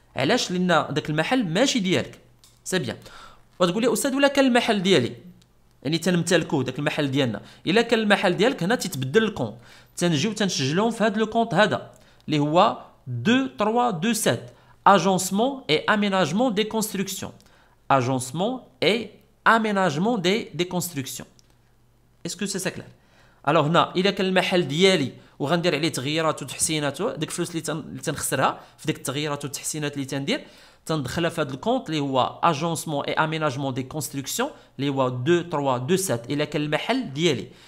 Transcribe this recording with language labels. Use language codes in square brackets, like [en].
[ar] علاش؟ لان داك المحل ماشي ديالك. سي بيان. وتقول لي استاذ ولا كان المحل ديالي، يعني تنمتلكو داك المحل ديالنا. الا كان المحل ديالك هنا تيتبدل الكونت، تنجيو تنسجلهم في هذا لو كونت هذا اللي هو 2 3 2 7 [fr] agencement et aménagement des constructions. Agencement et aménagement des constructions. Est-ce que c'est ça clair? [ar] Alors هنا الا كان المحل ديالي وغندير عليه تغييرات وتحسينات، ديك الفلوس اللي تنخسرها في ديك التغييرات والتحسينات اللي تندير تندخلها في هذا الكونت اللي هو اجونسمون اي اميناجمون دي كونستركسيون اللي هو 2 3 2 7 الا كان المحل ديالي.